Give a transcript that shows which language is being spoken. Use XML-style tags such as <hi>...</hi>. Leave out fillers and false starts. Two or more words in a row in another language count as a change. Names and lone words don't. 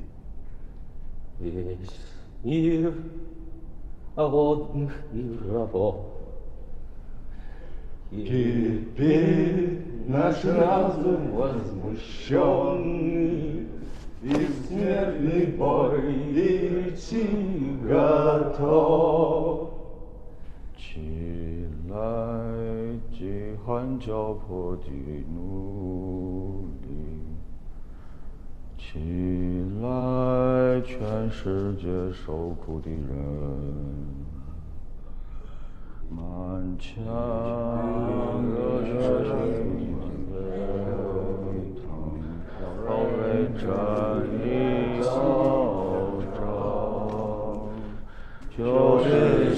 <ru>Весь мир голодных и рабов. Теперь наш разум возмущенный, и в смертный бой идти готов.</ru> <zh>起来，饥寒交迫的奴隶！起来，全世界受苦的人！满腔热血沸腾，保卫正义号召，就是前。</zh>